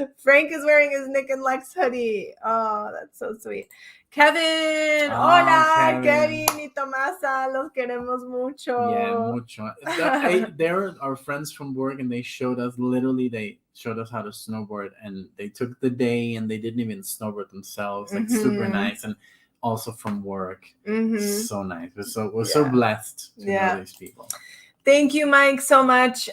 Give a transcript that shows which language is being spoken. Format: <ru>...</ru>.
<en>Frank is wearing his NicknLex hoodie. Oh, that's so sweet.</en> <es>Kevin, hola, Kevin y Tomasa, los queremos mucho.</es> <en>Yeah,</en> <es>mucho.</es> <en>They're our friends from work, and they showed us how to snowboard, and they took the day, and they didn't even snowboard themselves. Like super nice, and also from work. So nice. We're so blessed to know these people. Thank you, Mike, so much.</en>